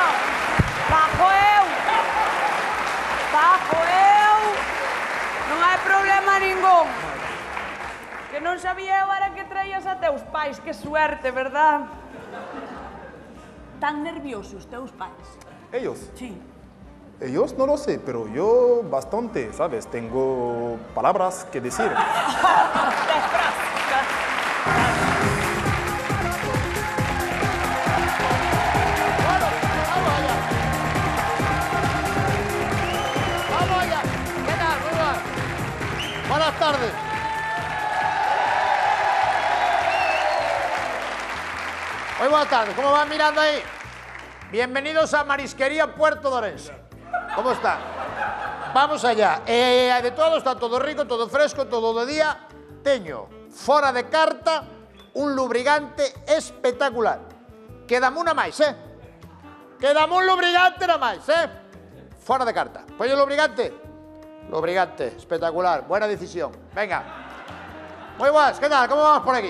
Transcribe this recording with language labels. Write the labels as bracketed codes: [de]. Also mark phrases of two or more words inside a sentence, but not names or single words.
[gl] Pago eu. Non hai problema ningún. Que non sabía eu era que traías a teus pais, [es] que suerte, verdad? [gl] Tan nerviosos teus pais. [es] ¿Ellos? Sí. Ellos no lo sé, pero yo bastante, ¿sabes? Tengo palabras que decir. Vamos allá. ¿Qué tal? Muy buenas. Buenas tardes. Muy buenas tardes. ¿Cómo van mirando ahí? Bienvenidos a Marisquería Puerto de Orense. ¿Cómo está? Vamos allá. De todo, está todo rico, todo fresco, todo de día. [gl] Teño, fora de carta, un lubricante espectacular. Quedame una máis, Quedame un lubricante nada máis, Fora de carta. Poño o lubricante. Lubricante, espectacular. [es] Buena decisión. Venga. [gl] Moi boas, que tal? Como vamos por aquí?